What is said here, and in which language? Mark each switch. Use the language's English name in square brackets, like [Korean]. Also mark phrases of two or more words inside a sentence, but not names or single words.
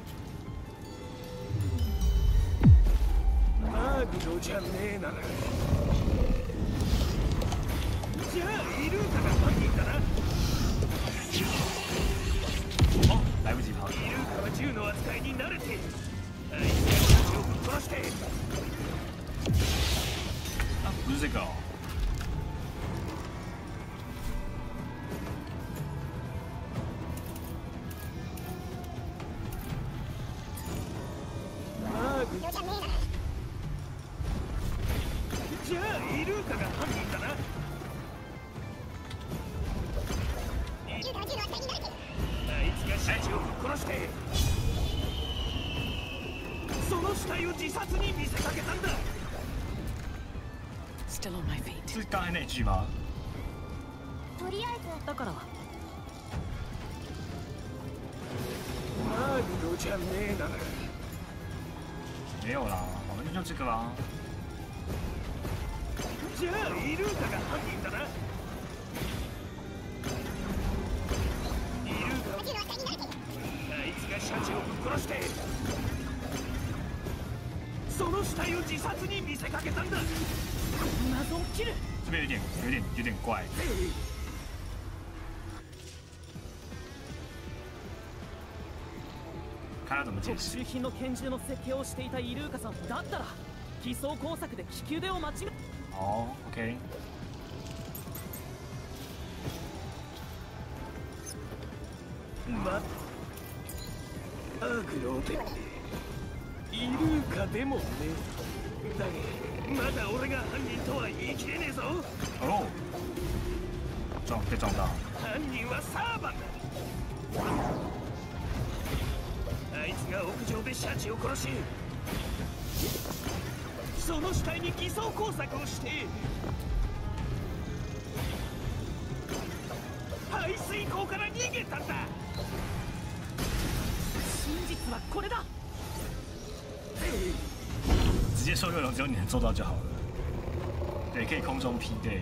[Japanese] マーグロじゃねえならじゃあイルーカが犯人だな。 [Chinese] 来不及跑。 [Japanese] イルーカは銃の扱いに慣れている。あいつがシャチをぶっ殺して。 [Chinese] 啊，不是这个哦。 [Japanese] じゃあイルーカが犯人だな。あいつがシャチをぶっ殺してその死体を自殺に見せかけたんだ。 [English] Still on my feet. [Chinese] 是刚才那句吗？ [Japanese] とりあえずだからマーグロじゃねえなら。 [Chinese] 没有啦，好像就这个啦。 [Japanese] じゃあイルーカが犯人だな。イルーカあいつがシャチをぶっ殺してその死体を自殺に見せかけたんだ。謎を切る。 [Chinese] 这边有点怪。看他怎么解 [Japanese] 特 [Chinese] 释。 [Japanese] 殊品の拳銃の設計をしていたイルーカさんだったら偽装工作で利き腕を間違え。 [Chinese] 哦 ，OK。 [Japanese] マーグロでイルーカでもね。だがまだ俺が犯人とは言い切れねえぞ。 [Chinese] 哦，被撞到。 [Japanese] 犯人はサーバンだ。あいつが屋上でシャチを殺しその死体に偽装工作をして排水溝から逃げたんだ。真実はこれだ。 [Chinese] 直接说六龙只有你能做到就好了。对，可以空中劈对。